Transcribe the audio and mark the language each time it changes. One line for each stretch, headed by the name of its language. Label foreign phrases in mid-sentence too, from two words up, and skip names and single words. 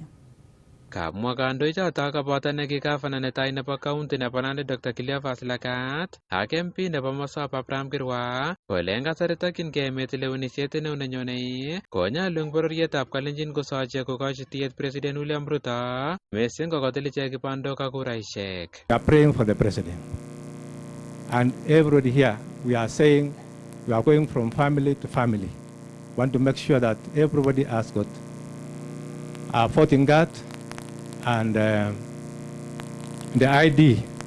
Kalenjin: Kamwa kandoichoto koboto neki gavana netai nebo county nebo Nandi Dr. Cleophas Lagat ak MP nebo Mosop Abraham Kirwa kole eng kasari tokyingei emet lewenisiet neo nenyone konyolu eng bororietab kalenjin kosochi kokochi tiyet President William Ruto mising kokotil ichek kibandok ak kuraisiek.
English: We are praying for the president, and everybody here we are saying we are going from family to family. We want to make sure that everybody has got a voting card and the ID.